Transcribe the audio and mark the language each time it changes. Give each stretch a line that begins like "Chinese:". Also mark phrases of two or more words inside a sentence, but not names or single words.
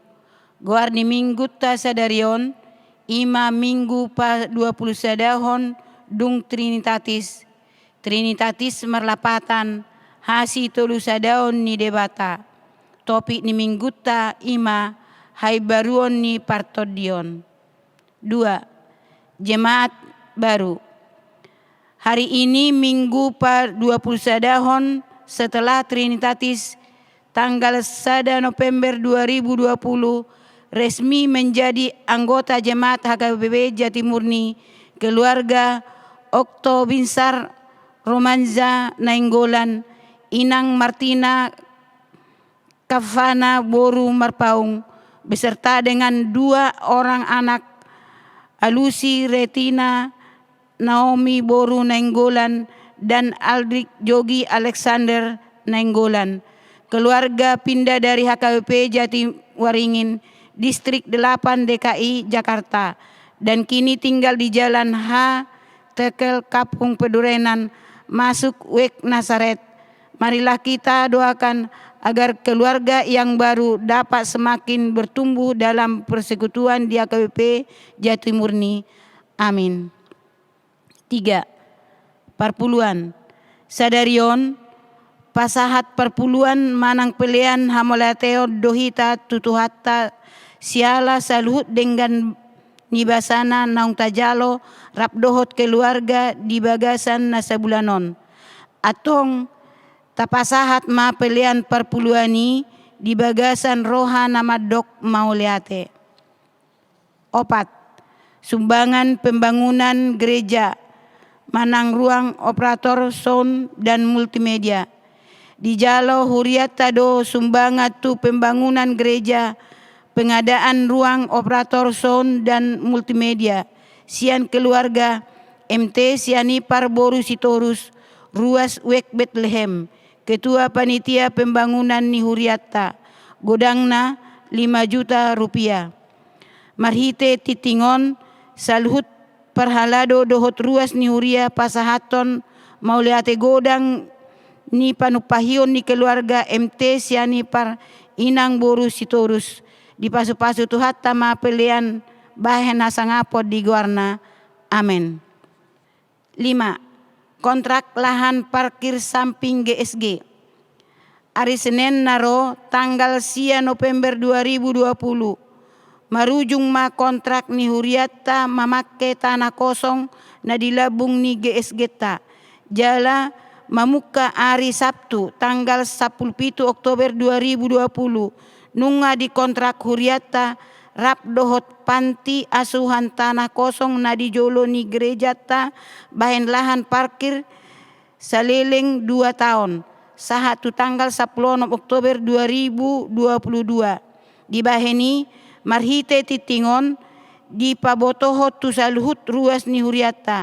Batak Toba: Goar ni Minggu ta sadarion, ima Minggu pa 20 sadahon dung Trinitatis. Trinitatis merlapatan, hasi tolu sadaon ni debata. Topik ni Minggu ta ima, hai baruon ni partodion. 2.
Indonesian: Jemaat baru. Hari ini Minggu pa 20 sadahon setelah Trinitatis tanggal 1 November 2020 resmi menjadi anggota Jemaat HKBP Jatimurni keluarga Okto Binsar Romanza Nainggolan, Inang Martina Kavana Boru Marpaung beserta dengan 2 orang anak Alusi Retina Naomi Boru Nainggolan dan Aldrik Jogi Alexander Nainggolan. Keluarga pindah dari HKBP Jatiwaringin, Distrik 8 DKI Jakarta dan kini tinggal di Jalan H. Tekel Kapung Pedurenan, masuk Wek Nasaret. Marilah kita doakan agar keluarga yang baru dapat semakin bertumbuh dalam persekutuan di HKBP Jatimurni.
Batak Toba: Amin. 3. Parpuluan. Sadarion, pasahat parpuluan manang pelian hamolateo dohita tutuhatta siala saluhut dengan nibasana naung tajalo rap dohot keluarga di bagasan nasabulanon. Atong tapasahat ma pelian parpuluani di bagasan roha namadok mauliate.
Indonesian: 4. Sumbangan pembangunan gereja manang ruang operator sound dan multimedia.
Batak Toba: Di Jalo Huriata do sumbangan tu
Indonesian: pembangunan gereja, pengadaan ruang operator sound dan multimedia.
Batak Toba: Sian keluarga MT Siani Parboru Sitorus, Ruas Wek Bethlehem, Ketua Panitia Pembangunan ni Huriata, godangna 5
Indonesian: juta rupiah.
Batak Toba: Marhite Titingon, Salhut Parhalado dohot ruas ni Huria pasahaton mauliate godang ni panupahion ni keluarga MT Siani Par Inang Boru Sitorus di pasu-pasu tuhat tama pelian bahen nasangapod di guarna. Amin. 5.
Indonesian: Kontrak lahan parkir samping GSG. Hari Senin naro tanggal 9 November 2020.
Batak Toba: Marujung ma kontrak ni Huriata mamake
Indonesian: tanah kosong
Batak Toba: na dilabung ni GSG ta. Jala mamuka
Indonesian: hari Sabtu tanggal 17 Oktober 2020.
Batak Toba: Nunga di kontrak Huriata rap dohot
Indonesian: panti asuhan tanah kosong
Batak Toba: na di jolo ni gereja ta bahen
Indonesian: lahan parkir
Batak Toba: saleleng 2 tahun. Sahatu
Indonesian: tanggal 10 Oktober 2022.
Batak Toba: Dibaheni marhite titingon di pabotoho tu saluhut ruas ni huriata.